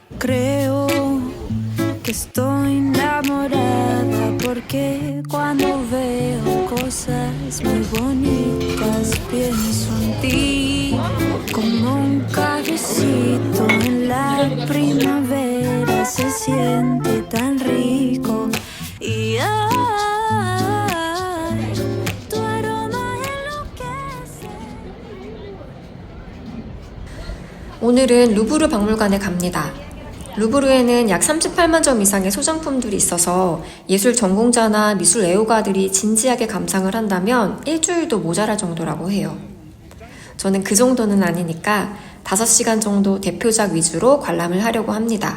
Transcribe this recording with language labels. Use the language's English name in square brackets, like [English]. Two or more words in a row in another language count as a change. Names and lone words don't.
[Spanish] Creo que estoy enamorada porque cuando veo cosas muy bonitas pienso en ti como un cafecito en la primavera se siente tan rico y ay, tu aroma enloquece. [Korean] 오늘은 루브르 박물관에 갑니다. 루브르에는 약 38만 점 이상의 소장품들이 있어서 예술 전공자나 미술 애호가들이 진지하게 감상을 한다면 일주일도 모자랄 정도라고 해요. 저는 그 정도는 아니니까 5시간 정도 대표작 위주로 관람을 하려고 합니다.